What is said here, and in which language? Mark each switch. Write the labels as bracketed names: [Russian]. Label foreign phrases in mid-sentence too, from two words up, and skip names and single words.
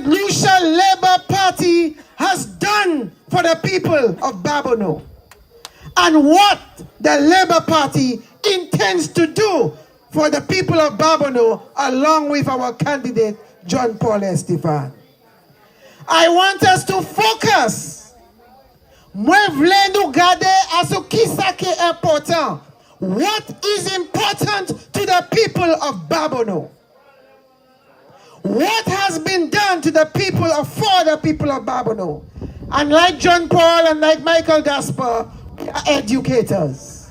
[English] Lucia Labour Party has done for the people of Babonneau and what the Labour Party intends to do for the people of Babonneau, along with our candidate, John Paul Estefan. I want us to focus. [Saint Lucian Creole French] Moi vle nou gade aso ki sa ki important. [English] What is important to the people of Babonneau? what has been done to the people for the people of Babonneau. And like John Paul and like Michael Gaspar, we are educators.